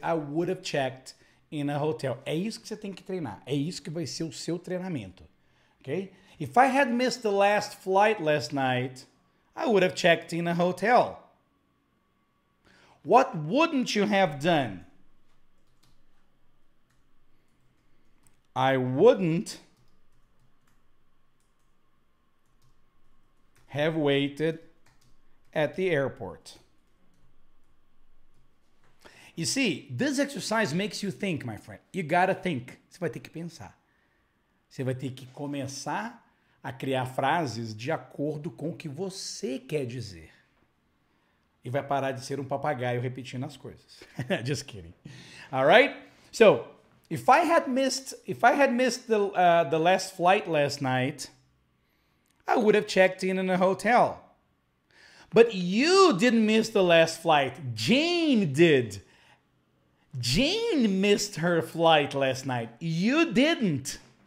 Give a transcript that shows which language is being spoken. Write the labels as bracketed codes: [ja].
[en] I would have checked in a hotel. [pt] É isso que você tem que treinar. É isso que vai ser o seu treinamento. [en] Ok? If I had missed the last flight last night, I would have checked in a hotel. What wouldn't you have done? I wouldn't have waited at the airport. You see, this exercise makes you think, my friend. You gotta think. [pt] Você vai ter que pensar. Você vai ter que começar a criar frases de acordo com o que você quer dizer. E vai parar de ser um papagaio repetindo as coisas. [en] Just kidding. All right? So, if I had missed the last flight last night, I would have checked in a hotel. But you didn't miss the last flight. Jane did. Jane missed her flight last night. You didn't.